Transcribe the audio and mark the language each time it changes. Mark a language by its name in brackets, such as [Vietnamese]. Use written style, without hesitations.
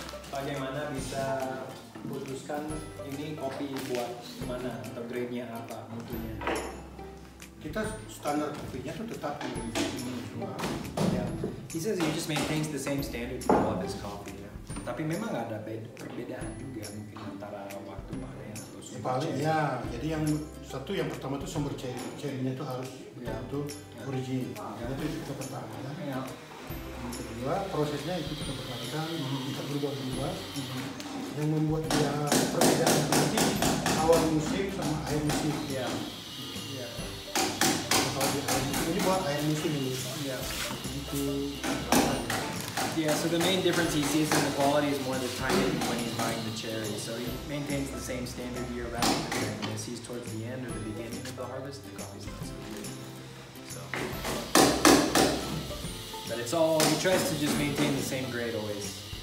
[Indonesian] Bagaimana bisa putuskan ini kopi buat mana atau grade-nya apa mutunya? Kita standar kopinya tuh tetap ini semua. [English] Yeah. He says he just maintains the same standard for all of his coffee. [Indonesian] Ya. Tapi memang ada perbedaan juga mungkin antara waktu panen atau sumber Paling [English] cherry. [Indonesian] ya, jadi yang satu yang pertama tuh sumber cherry-nya tuh harus betul origin. Itu kita pertahankan. Ya. Yang kedua prosesnya itu kita pertahankan, kita berubah-ubah. Yang membuat dia perbedaan nanti awal musim sama akhir musim. Ya. Kalau di akhir musim ini buat akhir musim ini. Ya. Itu [English] Yeah, so the main difference he sees in the quality is more the timing when he's buying the cherry. So he maintains the same standard year round, and when he sees towards the end or the beginning of the harvest, the coffee's not so good. So, but it's all, he tries to just maintain the same grade always.